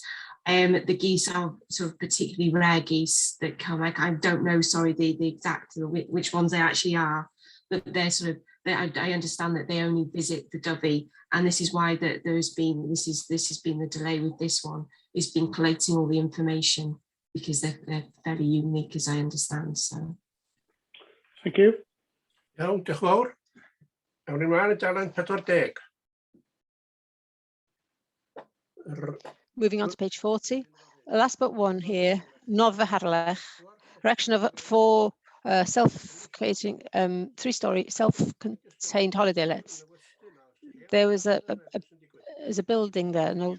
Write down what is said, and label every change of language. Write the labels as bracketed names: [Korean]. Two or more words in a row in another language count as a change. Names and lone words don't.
[English] The geese are sort of particularly rare geese that come, like, I don't know, sorry, the exact, which ones they actually are, but they're sort of, I understand that they only visit the Dovey, and this is why that there's been, this has been the delay with this one. It's been collating all the information because they're fairly unique, as I understand, so. Thank you. [Welsh] Iawn, diolch yn fawr. Awn ni ymlaen i dalen 40. [English] Moving on to page 40. Last but one here, Noddfa Harlech, erection of 4 self-catering, 3-story self-contained holiday lets. There was a building there, an old hotel.